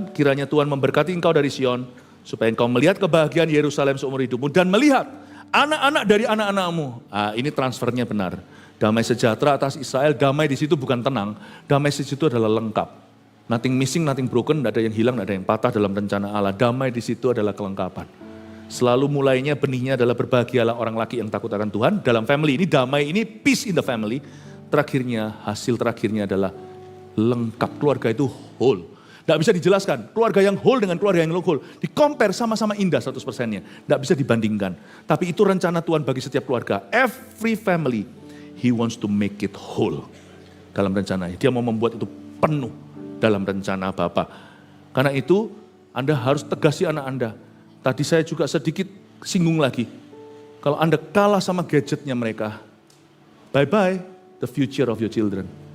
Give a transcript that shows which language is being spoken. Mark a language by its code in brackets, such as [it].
[id] Kiranya Tuhan memberkati engkau dari Sion, supaya engkau melihat kebahagiaan Yerusalem seumur hidupmu dan melihat anak-anak dari anak-anakmu. Ini transfernya benar. Damai sejahtera atas Israel, damai di situ bukan tenang, damai di situ adalah lengkap. [en] Nothing missing, nothing broken, [id] tidak ada yang hilang, tidak ada yang patah dalam rencana Allah. Damai di situ adalah kelengkapan. Selalu mulainya benihnya adalah berbahagialah orang laki yang takut akan Tuhan. Dalam family ini, damai ini, [en] peace in the family. [id] Terakhirnya, hasil terakhirnya adalah lengkap. Keluarga itu whole. Tidak bisa dijelaskan, keluarga yang whole dengan keluarga yang whole. Di-compare sama-sama indah 100%-nya. Tidak bisa dibandingkan. Tapi itu rencana Tuhan bagi setiap keluarga. [en] Every family, He wants to make it whole. [id] Dalam rencananya, Dia mau membuat itu penuh dalam rencana Bapa. Karena itu, Anda harus tegasi anak Anda. Tadi saya juga sedikit singgung lagi. Kalau Anda kalah sama gadgetnya mereka, [en] bye-bye the future of your children.